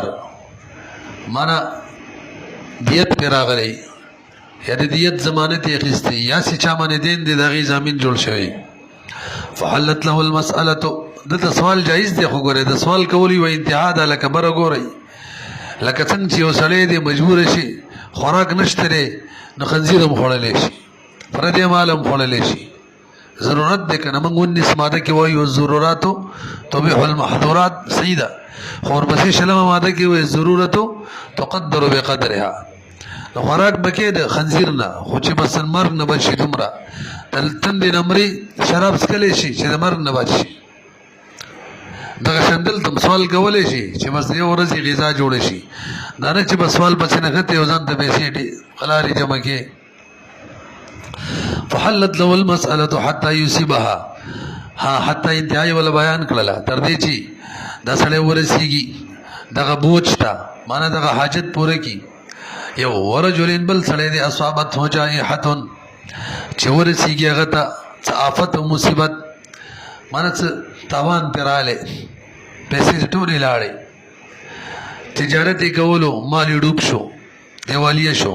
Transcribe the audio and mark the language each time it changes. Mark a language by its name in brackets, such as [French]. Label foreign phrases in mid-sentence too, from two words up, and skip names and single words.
[Pashto] معنا دیت پر راغلی یا د دیت ضمانت یې اخیستی یا چې چا باندې دین دی د هغې ضامن جوړ شوی [Arabic] فحلت له المسألة [Pashto] دلته سوال جایز دی خو ګورئ د سوال کول یوه انتها ده لکه بره ګورئ لکه څنګه چې یو سړی دی مجبور شي خوراک نشته دی نو خنزیر هم خوړلی شي، پردی مال هم خوړلی شي. ضرورت دی که نه موږ 19 ماده کې وایو [Arabic] ضروراتو تبیح المحظورات [Pashto] صحیح ده، خو ورپسې 20 ماده کې وایي [Arabic] ضرورتو تقدر بقدرها. [Pashto] نو خوراک به کې د خنزیر نه، خو چې بس مرګ نه بچ شي دومره تندې نه مري شراب څښلی شي چې د مرګ نه بچ شي. دغه شان دلته سوال کولی شي چې بس یو ورځ یې غذا جوړه شي، دا نه چې بس سوال پسې نښتې او ځان ته پیسې خلارې جمع کې. [Arabic] فحلت له المسألة حتى يصيبها، [Pashto] حتی انتهایی ولا بیان کړله تر دې چې دا سړی ورسېږي دغه بوج ته، معنی دغه حاجت پوره کړي. یو ورجلین بل سړی دی [Arabic] اصابته جائحة [Pashto] چې ورسېږي هغه ته څه آفت او مصیبت، معنی څه تاوان پرې راغلی، پیسې ټولې لاړې، تجارت یې کولو مال یې ډوب شو، دیوالیه شو.